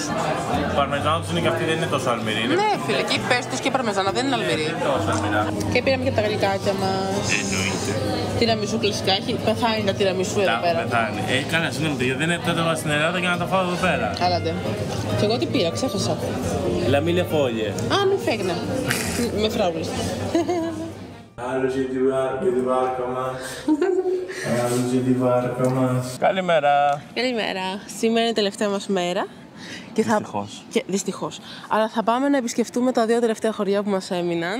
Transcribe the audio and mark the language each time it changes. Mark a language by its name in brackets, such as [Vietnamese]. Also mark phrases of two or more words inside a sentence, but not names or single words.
[Greek] Η παρμεζάνα τους είναι και αυτή, δεν είναι τόσο αλμυρή. Ναι φίλε, και η πέστη τους και η παρμεζάνα δεν είναι αλμυρή. Δεν είναι τόσο αλμυρά. Και πήραμε και τα γλυκάκια μας. Εννοείται. Τυραμισού κλασικά, έχει πεθάνει τα τυραμισού εδώ πέρα. Πεθάνει. Καλά, συγγνώμη, δεν είναι τότε στην Ελλάδα για να τα φάω εδώ πέρα. Άλλατε. Και εγώ τι πήρα, ξέχασα. [Italian] La mille foglie. [Greek] Α, μην φέγνε. Με φράουλες. Άλλος για τη βάρκα μας. Άλλος για τη βάρκα μας. Καλημέρα. Καλημέρα. Σήμερα είναι η τελευταία μας μέρα. Δυστυχώς. Δυστυχώς. Αλλά θα πάμε να επισκεφτούμε τα δύο τελευταία χωριά που μας έμειναν.